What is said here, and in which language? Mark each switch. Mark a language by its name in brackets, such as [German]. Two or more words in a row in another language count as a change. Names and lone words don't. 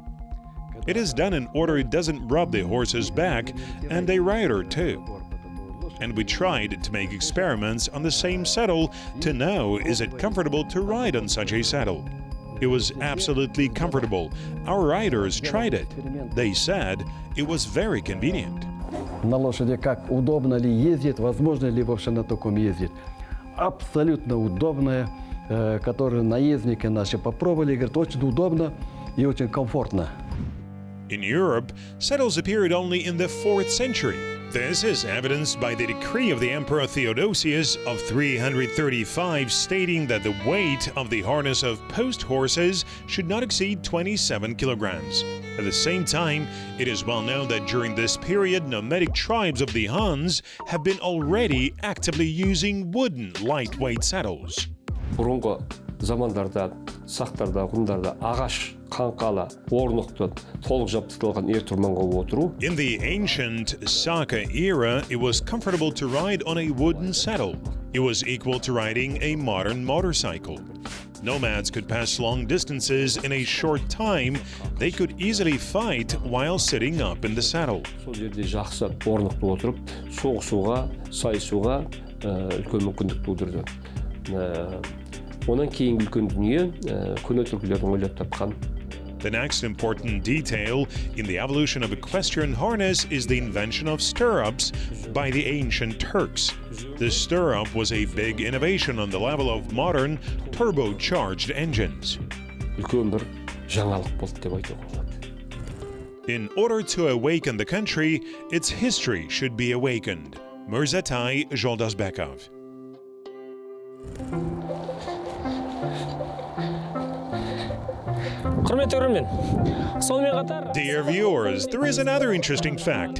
[English] It is done in order it doesn't rub the horse's back and a rider too. and we tried to make experiments on the same saddle to know is it comfortable to ride on such a saddle. It was absolutely comfortable. Our riders tried it. They said it was very convenient. [Russian] На лошади как удобно ли ездить, возможно ли вообще на таком ездить. Абсолютно удобное, которое наездники наши попробовали, говорят, очень удобно и очень комфортно. [English] In Europe, saddles appeared only in the 4th century. This is evidenced by the decree of the Emperor Theodosius of 335 stating that the weight of the harness of post horses should not exceed 27 kilograms. At the same time, it is well known that during this period, nomadic tribes of the Huns have been already actively using wooden lightweight saddles. [Kazakh] Бұрынғы замандарда, сақтарда, ғұндарда ағаш, қаңқалы, орнықты, толық жабдықталған ер тұрманға отыру. [English] In the ancient Saka era, it was comfortable to ride on a wooden saddle. It was equal to riding a modern motorcycle. Nomads could pass long distances in a short time. They could easily fight while sitting up in the saddle. [Kazakh] Сол жерде жақсы орнықты отырып, соғысуға, сайысуға үлкен мүмкіндік тудырды. Онан кейін үлкен дүние көне түркілердің ойлап тапқан. [English] The next important detail in the evolution of equestrian harness is the invention of stirrups by the ancient Turks. The stirrup was a big innovation on the level of modern turbocharged engines. [Kazakh] Үлкен бір жаңалық болды деп айтуға болады. [English] In order to awaken the country, its history should be awakened. Mirzatai Joldasbekov. Dear viewers, there is another interesting fact.